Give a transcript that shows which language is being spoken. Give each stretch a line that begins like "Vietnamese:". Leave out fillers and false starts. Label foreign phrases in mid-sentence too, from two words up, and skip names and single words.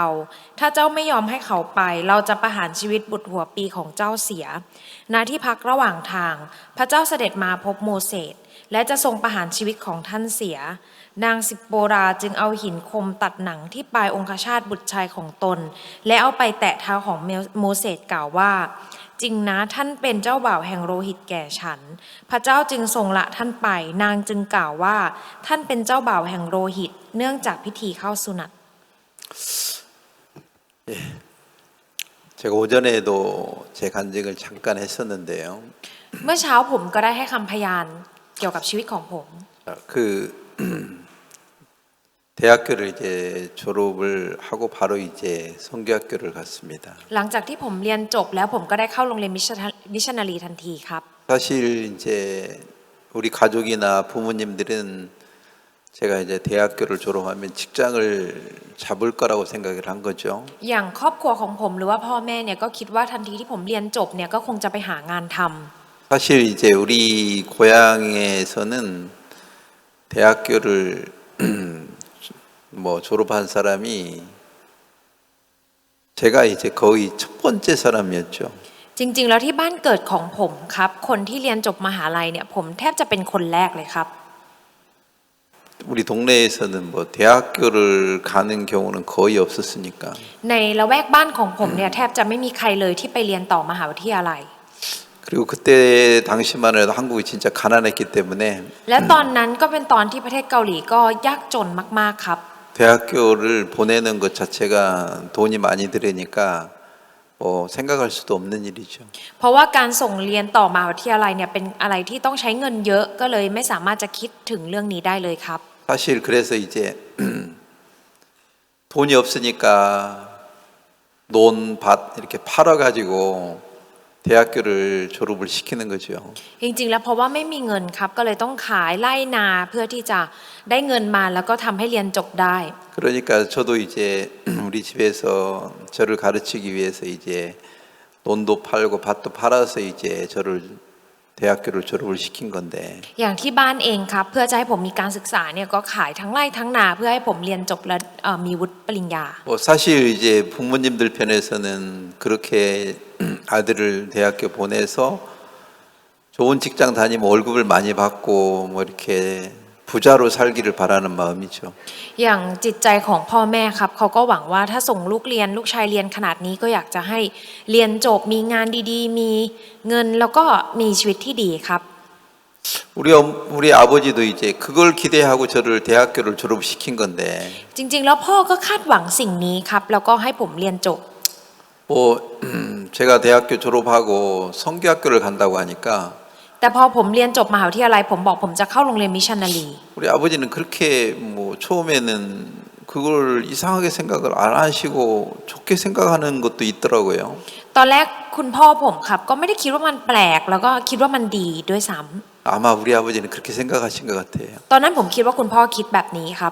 Thai: ถ้าเจ้าไม่ยอมให้เขาไปเราจะประหารชีวิตบุตรหัวปีของเจ้าเสียณที่พักระหว่างทางพระเจ้าเสด็จมาพบโมเสสและจะทรงประหารชีวิตของท่านเสียนางซิปโปราจึงเอาหินคมตัดหนังที่ปลายองคชาตบุตรชายของตนและเอาไปแตะเท้าของโมเสสกล่าวว่าจริงนะท่านเป็นเจ้าบ่าวแห่งโลหิตแก่ฉันพระเจ้าจึงทรงละท่านไปนางจึงกล่าวว่าท่านเป็นเจ้าบ่าวแห่งโลหิตเนื่องจากพิธีเข้าสุนัต
Korean: 제가 오전에도 제 간증을 잠깐 했었는데요.
Thai: เมื่อเช้าผมก็ได้ให้คำพยานเกี่ยวกับชีวิตของผม
Korean: 대학교를 이제 졸업을 하고 바로 이제 선교학교를 갔습니다.
Thai: หลังจากที่ผมเรียนจบแล้วผมก็ได้เข้าโรงเรียนมิชชันนารีทันทีครับ
Korean: 사실 이제 우리 가족이나 부모님들은 제가 이제 대학교를 졸업하면 직장을 잡을 거라고 생각을 한 거죠.
Thai: อย่างครอบครัวของผมหรือว่าพ่อแม่เนี่ยก็คิดว่าทันทีที่ผมเรียนจบเนี่ยก็คงจะไปหางานทำ
Korean: 사실 이제 우리 고향에서는 대학교를 뭐 졸업한 사람이 제가 이제 거의 첫 번째 사람이었죠.
Thai: จริงๆแล้วที่บ้านเกิดของผมครับคนที่เรียนจบมหาลัยเนี่ยผมแทบจะเป็นคนแรกเลยครับ
Korean: 우리 동네에서는 뭐 대학교를 가는 경우는 거의 없었으니까.
Thai: ในละแวกบ้านของผมเนี่ยแทบจะไม่มีใครเลยที่ไปเรียนต่อมหาวิทยาลัย
Korean: 그리고 그때 당시만 해도 한국이 진짜 가난했기 때문에
Thai: และตอนนั้นก็เป็นตอนที่ประเทศเกาหลีก็ยากจนมากๆครับ
Korean: 대학교를 보내는 것 자체가 돈이 많이 들으니까 뭐 생각할 수도 없는 일이죠.
Thai: เพราะว่าการส่งเรียนต่อมหาวิทยาลัยเนี่ยเป็นอะไรที่ต้องใช้เงินเยอะก็เลยไม่สามารถจะคิดถึงเรื่องนี้ได้เลยครับ
Korean: 사실 그래서 이제 돈이 없으니까 논, 밭 이렇게 팔아가지고 대학교를 졸업을 시키는 거죠.
Thai: จริงๆแล้วเพราะว่าไม่มีเงินครับก็เลยต้องขายไร่นาเพื่อที่จะได้เงินมาแล้วก็ทำให้เรียนจบได้
Korean: 그러니까 저도 이제 우리 집에서 저를 가르치기 위해서 이제 논도 팔고 밭도 팔아서 이제 저를 대학교를 졸업을 시킨 건데
Thai: อย่างที่บ้านเองครับเพื่อจะให้ผมมีการศึกษาเนี่ยก็ขายทั้งไร่ทั้งนาเพื่อให้ผมเรียนจบและมีวุฒิปริญญา
Korean: 뭐 사실 이제 부모님들 편에서는 그렇게 아들을 대학교 보내서 좋은 직장 다니면 월급을 많이 받고 뭐 이렇게 부자로 살기를 바라는 마음이죠.
Thai: อย่างจิตใจของพ่อแม่ครับเขาก็หวังว่าถ้าส่งลูกชายเรียนขนาดนี้ก็อยากจะให้เรียนจบมีงานดีๆมีเงินแล้วก็มีชีวิตที่ดีครับ
Korean: 우리 아버지도 이제 그걸 기대하고 저를 대학교를 졸업시킨 건데
Thai: จริงๆแล้วพ่อก็คาดหวังสิ่งนี้ครับแล้วก็ให้ผมเรียนจบ
Korean: 뭐 제가 대학교 졸업하고 선교학교를 간다고 하니까
Thai: แต่พอผมเรียนจบมหาวิทยาลัยผมบอกผมจะเข้าโรงเรียนมิชชันนารี
Korean: 우리 아버지는 그렇게 뭐 처음에는 그걸 이상하게 생각을 안 하시고 좋게 생각하는 것도 있더라고요.
Thai: ตอนแรกคุณพ่อผมครับก็ไม่ได้คิดว่ามันแปลกแล้วก็คิดว่ามันดีด้วยซ้ำ
Korean: 아마 우리 아버지는 그렇게 생각하신 것 같아요.
Thai: ตอนนั้นผมคิดว่าคุณพ่อคิดแบบนี้ครับ